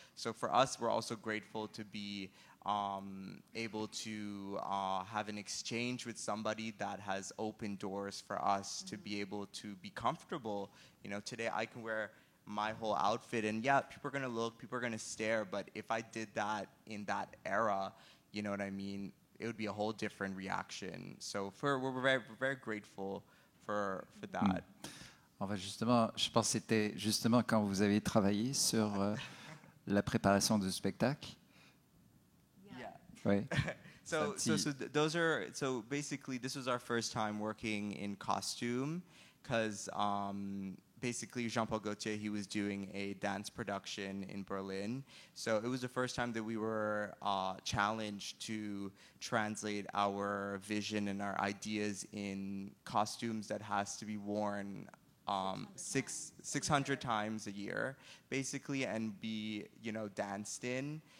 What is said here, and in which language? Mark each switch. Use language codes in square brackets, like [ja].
[en] So for us, we're also grateful to be able to have an exchange with somebody that has opened doors for us to be able to be comfortable. You know, today I can wear my whole outfit, and yeah, people are gonna look, people are gonna stare, but if I did that in that era, you know what I mean, it would be a whole different reaction. So we're very grateful for that. [fr] On va justement, je pense que c'était justement quand vous avez travaillé sur la préparation du spectacle. Oui. [en] So basically this was our first time working in costume, because basically Jean-Paul Gaultier, he was doing a dance production in Berlin. So it was the first time that we were challenged to translate our vision and our ideas in costumes that has to be worn 600 times a year, basically, and be, you know, danced in.